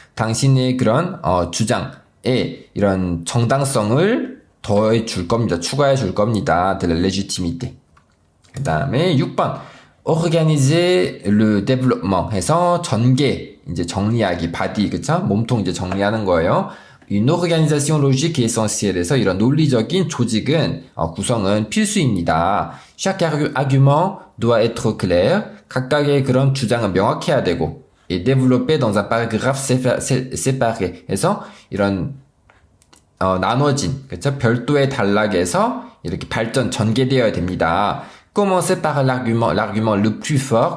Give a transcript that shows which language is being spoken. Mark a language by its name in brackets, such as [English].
[Korean] 당신의 그런 주장에 이런 정당성을 더해 줄 겁니다. 추가해 줄 겁니다. [French] de la légitimité. [Korean] 그 다음에 6번. [French] organiser le développement [Korean] 해서 이제 정리하기, body, 그쵸? 몸통 이제 정리하는 거예요. [French] Une organisation logique est essentielle. [Korean] 해서 이런 논리적인 조직은, 구성은 필수입니다. [French] Chaque argument doit être clair. [Korean] 각각의 그런 주장은 명확해야 되고, [French] et développé dans un paragraphe séparé. [Korean] 해서 이런, 나눠진, 그쵸? 별도의 단락에서 이렇게 전개되어야 됩니다. [French] Commencez par l'argument le plus fort.